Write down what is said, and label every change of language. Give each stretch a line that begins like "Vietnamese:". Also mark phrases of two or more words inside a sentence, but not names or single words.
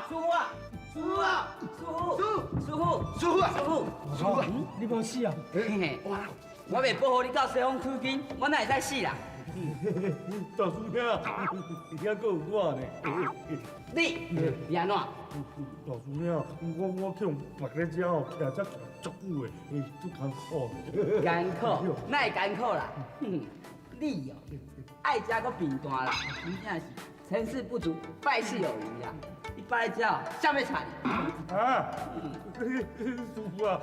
Min Nan Chinese: 师傅啊！师傅啊！师傅！师傅！师傅啊！师傅！师傅，你无死啊？嘿嘿，我袂保护你到西方取经，我哪会使死啦？大叔兄，你遐阁有我呢。你安怎？大叔兄，我去用白咧遮吼，徛遮足久的，足艰苦。艰苦？哪会艰苦啦？你哦，爱食阁贫惰啦，真正是成事不足，败事有余啦。你摆遮哦，啥物菜？啊，师傅啊，